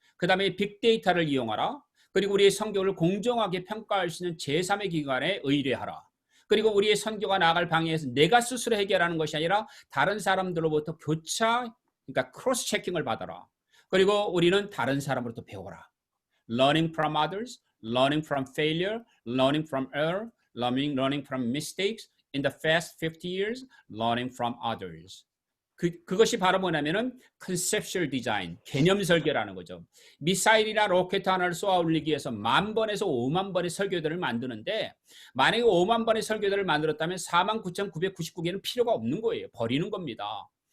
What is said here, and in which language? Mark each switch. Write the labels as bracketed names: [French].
[Korean] 그 다음에 빅데이터를 이용하라. 그리고 우리의 선교를 공정하게 평가할 수 있는 제3의 기관에 의뢰하라. 그리고 우리의 선교가 나아갈 방향에서 내가 스스로 해결하는 것이 아니라 다른 사람들로부터 교차, 그러니까 크로스 체킹을 받아라. 그리고 우리는 다른 사람으로부터 배워라. [English] Learning from others, learning from failure, learning from error, learning from mistakes. In the past 50 years, learning from others. [Korean] 그것이 바로 뭐냐면은 conceptual design, 개념 설계라는 거죠. 미사일이나 로켓 하나를 쏘아 올리기 위해서 10,000번에서 50,000번의 설계도를 만드는데 만약에 50,000번의 설계도를 만들었다면 49,999개는 필요가 없는 거예요. 버리는 겁니다.